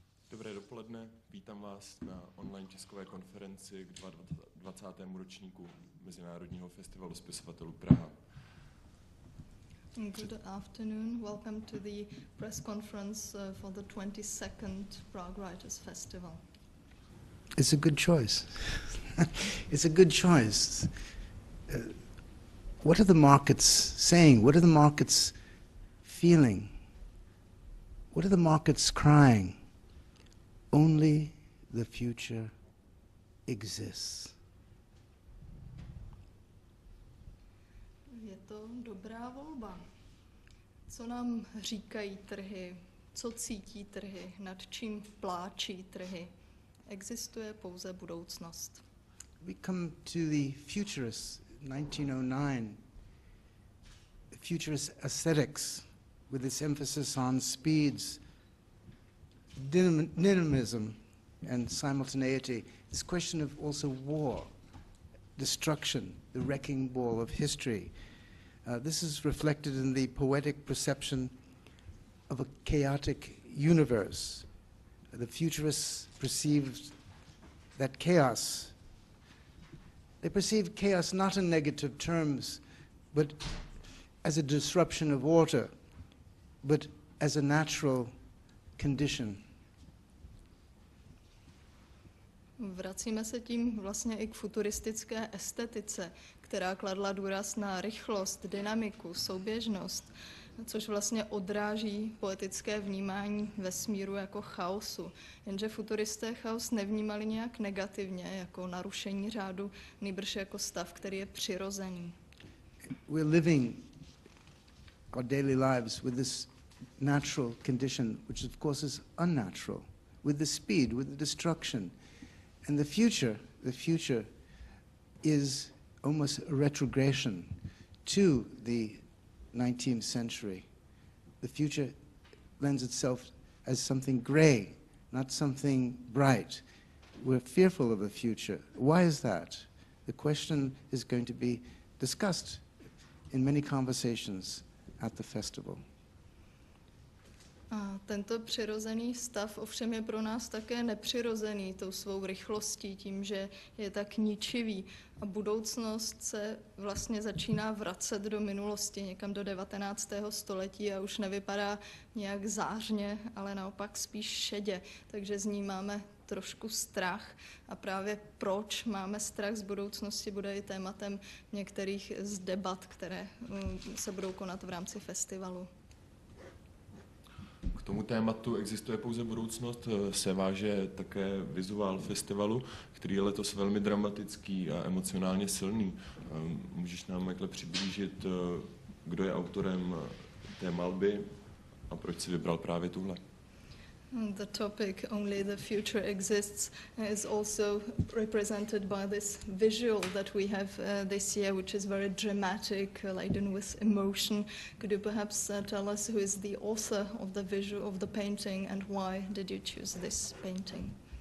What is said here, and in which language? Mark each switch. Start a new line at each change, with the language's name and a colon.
Czech: Dobré dopoledne, vítám vás na online tiskové konferenci k 20. ročníku Mezinárodního festivalu spisovatelů Praha.
English: Good afternoon. Welcome to the press conference for the 22nd Prague Writers Festival. It's a good choice. It's a good choice. What are the markets saying? What are the markets feeling? What are the markets crying? Only the future exists.
Czech: Je to dobrá volba. Co nám říkají trhy? Co cítí trhy? Nad čím pláčí trhy? Existuje pouze budoucnost.
English: We come to the futurists, 1909, futurist aesthetics with its emphasis on speeds, dynamism and simultaneity. This question of also war, destruction, the wrecking ball of history. This is reflected in the poetic perception of a chaotic universe. The futurists perceived that chaos. They perceived chaos not in negative terms, but as a disruption of order, but as a natural condition.
Czech: Vracíme se tím vlastně i k futuristické estetice, která kladla důraz na rychlost, dynamiku, souběžnost, což vlastně odráží poetické vnímání vesmíru jako chaosu. Jenže futuristé chaos nevnímali nějak negativně, jako narušení řádu, nýbrž jako stav, který je přirozený.
English: We're living our daily lives with this natural condition, which of course is unnatural, with the speed, with the destruction. And the future is almost a retrogression to the 19th century. The future lends itself as something gray, not something bright. We're fearful of the future. Why is that? The question is going to be discussed in many conversations at the festival.
Czech: A tento přirozený stav ovšem je pro nás také nepřirozený tou svou rychlostí, tím, že je tak ničivý. A budoucnost se vlastně začíná vracet do minulosti, někam do 19. století a už nevypadá nějak zářně, ale naopak spíš šedě. Takže z ní máme trošku strach a právě proč máme strach z budoucnosti bude i tématem některých z debat, které se budou konat v rámci festivalu. K tomu tématu existuje pouze budoucnost se váže také vizuál festivalu, který je letos velmi dramatický a emocionálně silný. Můžeš nám takhle přiblížit, kdo je autorem té malby a proč si vybral právě tuhle?
English: The topic "Only the Future Exists" is also represented by this visual that we have this year, which is very dramatic, laden with emotion. Could you perhaps tell us who is the author of the visual of the painting and why did you choose this painting?